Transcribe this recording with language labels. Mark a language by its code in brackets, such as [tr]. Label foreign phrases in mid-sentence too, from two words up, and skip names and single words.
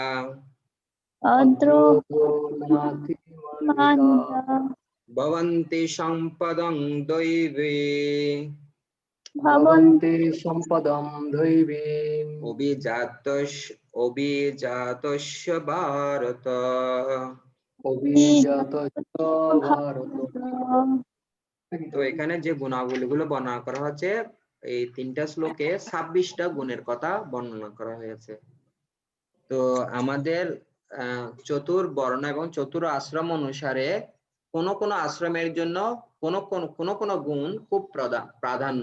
[sa] অদ্রোহো নাতিমানিতা, ভবন্তি সম্পদং দৈবে, ভবন্তি সম্পদম দৈবীম, অভিজাতস্য ভারত। অভিজাতস্য ভারত। [bn] তো এখানে যে গুণাবলীগুলো বর্ণনা করা হচ্ছে, এই 3টা শ্লোকে 26টা গুণের কথা বর্ণনা করা হয়েছে। তো আমাদের চতুর্বর্ণ এবং চতুর আশ্রম অনুসারে কোন কোন আশ্রমের জন্য কোন কোন গুণ খুব প্রাধান্য।